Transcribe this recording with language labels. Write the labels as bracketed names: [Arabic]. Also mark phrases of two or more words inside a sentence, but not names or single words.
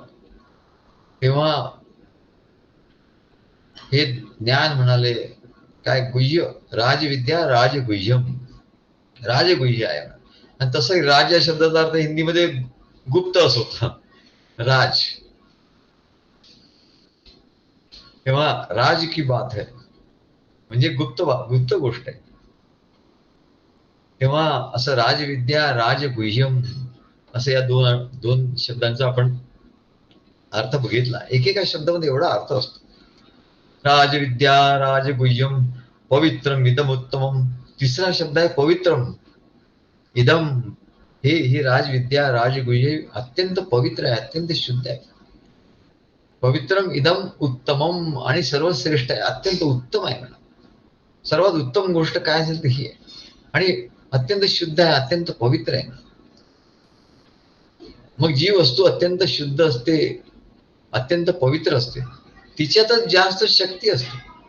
[Marathi] तेव्हा हे ज्ञान म्हणाले काय, [Sanskrit] गुह्य राजविद्या राजगुह्यम, [Marathi] राजगुह्य आहे. आणि तसं राज या शब्दाचा अर्थ हिंदीमध्ये गुप्त असं होता, राज. तेव्हा [Hindi] राज की बात है [Marathi] म्हणजे गुप्त गोष्ट आहे. तेव्हा असं [Sanskrit] राजविद्या राजगुह्यम [Marathi] असं या दोन शब्दांचा आपण अर्थ बघितला. एकेका शब्दामध्ये एवढा अर्थ असतो. [Sanskrit] राजविद्या राजगुह्यम पवित्रम इदम उत्तमम. [Marathi] तिसरा शब्द आहे [Sanskrit] पवित्रम इदम. [Marathi] ही राजविद्या राजगुह्य अत्यंत पवित्र आहे, अत्यंत शुद्ध आहे. [Sanskrit] पवित्रम इदम उत्तमम [Marathi] आणि सर्वश्रेष्ठ आहे, अत्यंत उत्तम आहे. सर्वात उत्तम गोष्ट काय असेल तर ही आहे. आणि अत्यंत शुद्ध आहे, अत्यंत पवित्र आहे. मग जी वस्तू अत्यंत शुद्ध असते, अत्यंत पवित्र असते, तिच्यातच जास्त शक्ती असते.